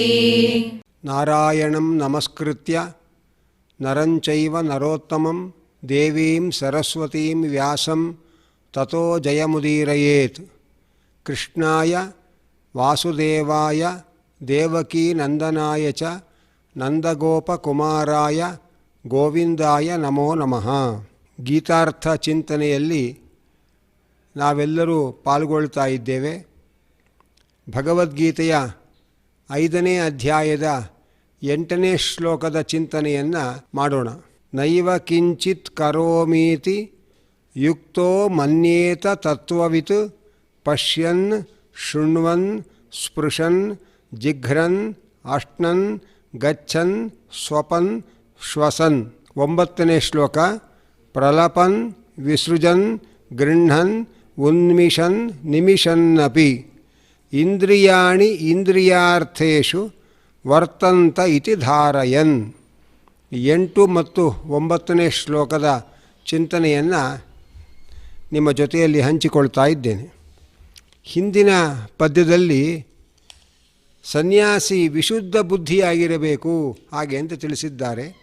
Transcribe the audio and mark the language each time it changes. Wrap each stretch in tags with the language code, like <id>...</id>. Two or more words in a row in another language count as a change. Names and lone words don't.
<sa>ನಾರಾಯಣಂ ನಮಸ್ಕೃತ್ಯ ನರಂಚೈವ ನರೋತ್ತಮಂ ದೇವೀಂ ಸರಸ್ವತೀಂ ವ್ಯಾಸಂ ತತೋ ಜಯಮುದೀರಯೇತ್. ಕೃಷ್ಣಾಯ ವಾಸುದೇವಾಯ ದೇವಕೀ ನಂದನಾಯ ಚ ನಂದಗೋಪಕುಮಾರಾಯ ಗೋವಿಂದಾಯ ನಮೋ ನಮಃ.</sa> <kn>ಗೀತಾರ್ಥ ಚಿಂತನೆಯಲ್ಲಿ ನಾವೆಲ್ಲರೂ ಪಾಲ್ಗೊಳ್ತಾ ಇದ್ದೇವೆ. ಭಗವದ್ಗೀತೆಯ 5ನೇ ಅಧ್ಯಾಯದ 8ನೇ ಶ್ಲೋಕದ ಚಿಂತನೆಯನ್ನು ಮಾಡೋಣ.</kn> <sa>ನೈವ ಕಿಂಚಿತ್ ಕರೋಮೀತಿ ಯುಕ್ತೋ ಮನ್ಯೇತ ತತ್ವವಿತ್ ಪಶ್ಯನ್ ಶೃಣ್ವನ್ ಸ್ಪೃಶನ್ ಜಿಘ್ರನ್ ಅಶ್ನನ್ ಗಚ್ಚನ್ ಸ್ವಪನ್ ಶ್ವಸನ್.</sa> <kn>9ನೇ ಶ್ಲೋಕ.</kn> <sa>ಪ್ರಲಪನ್ ವಿಸೃಜನ್ ಗೃಹ್ಣನ್ ಉನ್ಮಿಷನ್ ನಿಮಿಷನ್ನಪಿ ಇಂದ್ರಿಯಾಣಿ ಇಂದ್ರಿಯಾರ್ಥೇಷು ವರ್ತಂತ ಇತಿ ಧಾರಯನ್.</sa> <kn>8 ಮತ್ತು 9ನೇ ಶ್ಲೋಕದ ಚಿಂತನೆಯನ್ನು ನಿಮ್ಮ ಜೊತೆಯಲ್ಲಿ ಹಂಚಿಕೊಳ್ತಾ ಇದ್ದೇನೆ. ಹಿಂದಿನ ಪದ್ಯದಲ್ಲಿ ಸನ್ಯಾಸಿ ವಿಶುದ್ಧ ಬುದ್ಧಿಯಾಗಿರಬೇಕು ಹಾಗೆ ಅಂತ ತಿಳಿಸಿದ್ದಾರೆ.</kn>